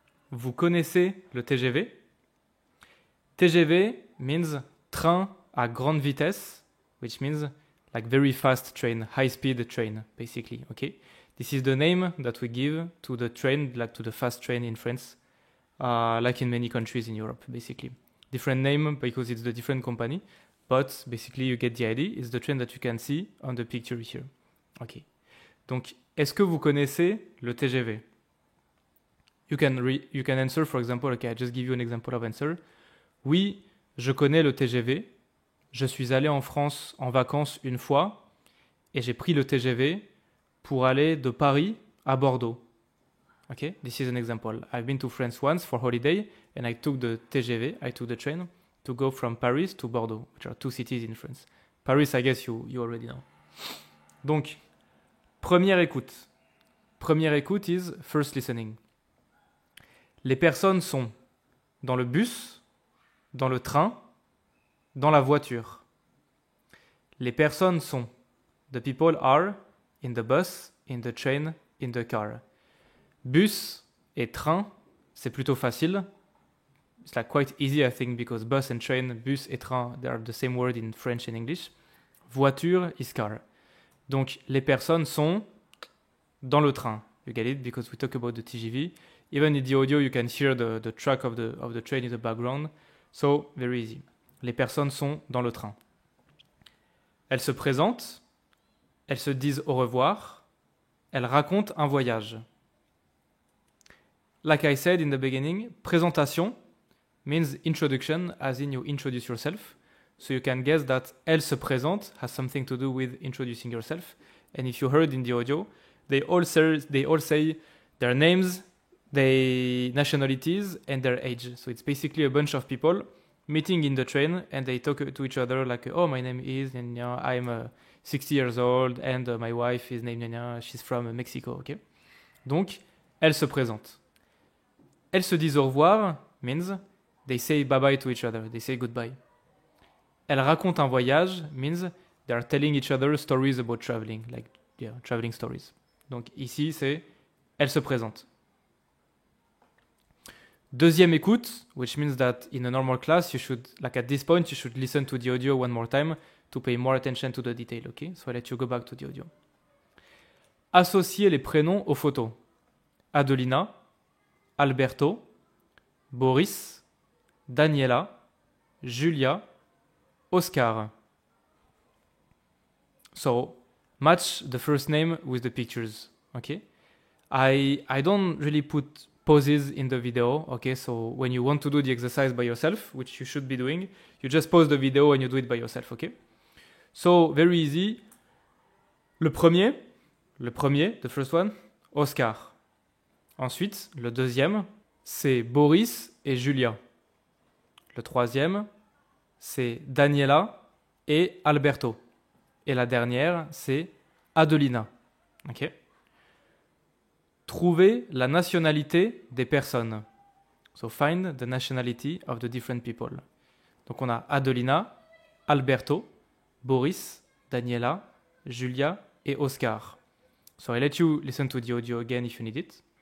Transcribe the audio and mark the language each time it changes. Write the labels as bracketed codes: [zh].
[fr] Vous connaissez le TGV? [en] TGV means [fr] train à grande vitesse, [en] which means like very fast train, high speed train, basically, okay? This is the name that we give to the train, like to the fast train in France, like in many countries in Europe, basically. Different name because it's the different company. But basically, you get the idea. It's the train that you can see on the picture here. Ok. [fr] Donc, est-ce que vous connaissez le TGV? [en] You can answer, for example, okay, I just give you an example of answer. [fr] Oui, je connais le TGV. Je suis allé en France en vacances une fois et j'ai pris le TGV pour aller de Paris à Bordeaux. [en] Okay, this is an example. I've been to France once for holiday and I took the TGV, I took the train to go from Paris to Bordeaux, which are two cities in France. Paris, I guess you already know. [fr] Donc, première écoute. Première écoute [en] is first listening. [fr] Les personnes sont dans le bus, dans le train, dans la voiture. Les personnes sont. [en] The people are in the bus, in the train, in the car. [fr] Bus et train, c'est plutôt facile. [en] It's like quite easy, I think, because bus and train, [fr] bus et train, [en] they are the same word in French and English. Voiture is car. [fr] Donc, les personnes sont dans le train. [en] You get it? Because we talk about the TGV. Even in the audio, you can hear the track of the train in the background. So, very easy. [fr] Les personnes sont dans le train. Elles se présentent. Elles se disent au revoir. Elles racontent un voyage. [en] Like I said in the beginning, présentation means introduction, as in you introduce yourself. So you can guess that [fr] elle se présente [en] has something to do with introducing yourself. And if you heard in the audio, they all say their names, their nationalities and their age. So it's basically a bunch of people meeting in the train and they talk to each other like, oh, my name is, I'm 60 years old and my wife is named, she's from Mexico, ok? [fr] Donc, elles se présentent. Elles se disent au revoir [en] means they say bye-bye to each other, they say goodbye. [fr] Elles racontent un voyage [en] means they are telling each other stories about traveling, like traveling stories. [fr] Donc ici, c'est elles se présentent. Deuxième écoute, [en] which means that in a normal class, you should, like at this point, you should listen to the audio one more time to pay more attention to the detail, okay? So I'll let you go back to the audio. [fr] Associer les prénoms aux photos. Adelina, Alberto, Boris, Daniela, Julia, Oscar. [en] So match the first name with the pictures, okay? I don't really put pauses in the video, okay? So when you want to do the exercise by yourself, which you should be doing, you just pause the video and you do it by yourself, okay? So very easy. [fr] Le premier, [en] the first one, Oscar. [fr] Ensuite, le deuxième, c'est Boris et Julia. Le troisième, c'est Daniela et Alberto. Et la dernière, c'est Adelina. Ok? Trouver la nationalité des personnes. [en] So find the nationality of the different people. [fr] Donc on a Adelina, Alberto, Boris, Daniela, Julia et Oscar. [en] So I let you listen to the audio again if you need it.